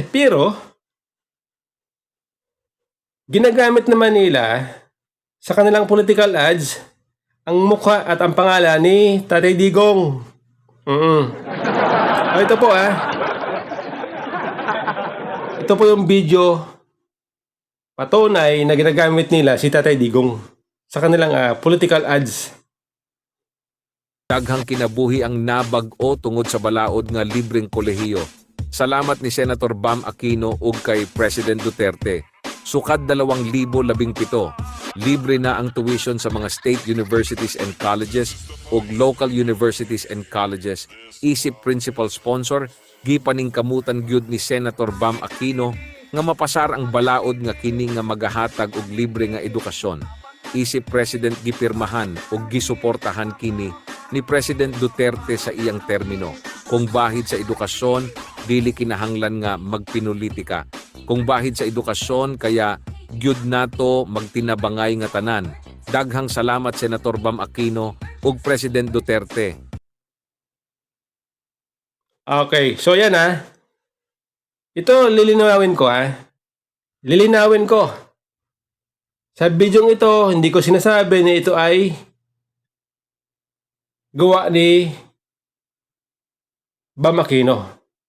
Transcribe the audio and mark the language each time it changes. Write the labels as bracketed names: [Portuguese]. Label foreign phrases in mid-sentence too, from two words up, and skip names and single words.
[Filipino] Pero, ginagamit naman nila sa kanilang political ads ang mukha at ang pangalan ni Tatay Digong. Ito po Ito po yung video patunay na ginagamit nila si Tatay Digong sa kanilang political ads. [Cebuano] Daghang kinabuhi ang nabag-o tungod sa balaod nga libreng kolehiyo. Salamat ni Senator Bam Aquino ug kay President Duterte. Sukad 2017, libre na ang tuition sa mga [English] state universities and colleges [Cebuano] ug [English] local universities and colleges. [Cebuano] Isip [English] principal sponsor, [Cebuano] gipaning kamutan gyud ni Senator Bam Aquino nga mapasar ang balaod nga kini nga magahatag og libre nga edukasyon. Isip President gipirmahan ug gisuportahan kini ni President Duterte sa iyang termino. Kung bahid sa edukasyon, dili kinahanglan nga magpinulitika. Kung bahid sa edukasyon, kaya gyud nato magtinabangay nga tanan. Daghang salamat Senator Bam Aquino ug President Duterte. [Filipino] Okay, so yan Ito lilinawin ko Lilinawin ko. Sa bidyong ito, hindi ko sinasabi na ito ay gawa ni Bam Aquino.